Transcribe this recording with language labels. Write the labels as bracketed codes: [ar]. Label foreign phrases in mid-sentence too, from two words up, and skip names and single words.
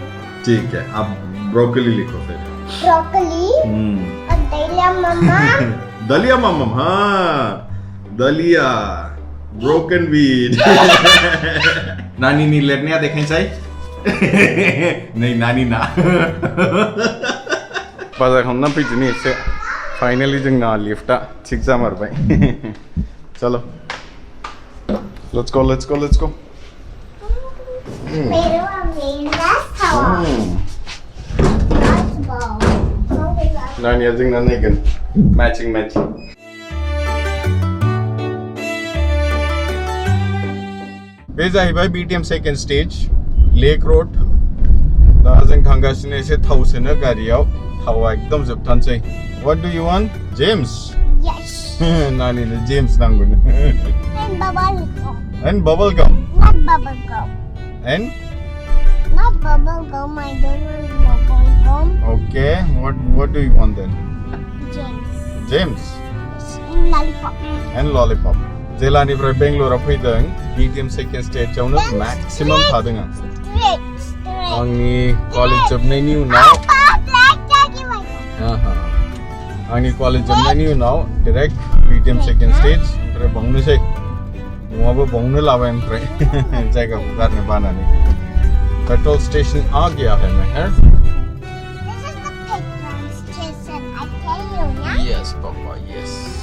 [hi] ठीक है, आप ब्रोकली लिखो फिर। ब्रोकली और दलिया मम्मा। दलिया मम्मा, हाँ दलिया, [en] broken wheat. [hi] नानी नी लेरनिया देखें चाहिए। नहीं नानी ना। [brx] बाजार खालामना फैदिनि एसे। फाइनली जोंना लिफ्टा थिक जामारबाय। [en] चलो let's go. [brx] नानिया जोंना नायगोन मैचिंग। बे जाहैबाय BTM सेकेंड स्टेज, लेक रोड। दा जों थांगासिनो एसे थाव सोनो गारियाव। थावा एकदम जोबथानसै। [en] What do you want? [brx] James? [en] Yes. [brx] नानीले जेम्स नांगौ। [en] And bubble gum. And bubble gum. Not bubble gum. And? Not bubble gum. I don't want bubble gum. Okay. What do you want then? James. And lollipop. And lollipop. [brx] जेलानिफ्राय बेंगलराव फैदों, BTM सेकेंड स्टेजआवनो मैक्सिमाम थादों आं। आंनि कलेज जोबनायनि उनाव आंनि कलेज जोबनायनि उनाव डाइरेक्ट BTM सेकेंड स्टेज। ओमफ्राय बावनोसै, न'आबो बावनो लाबाय। ओमफ्राय जायगाखौ गारनो बानानै। [hi] पेट्रोल स्टेशन आ गया है मेहर। [en] This is the petrol station. I tell you, yeah? Yes, Papa. Yes.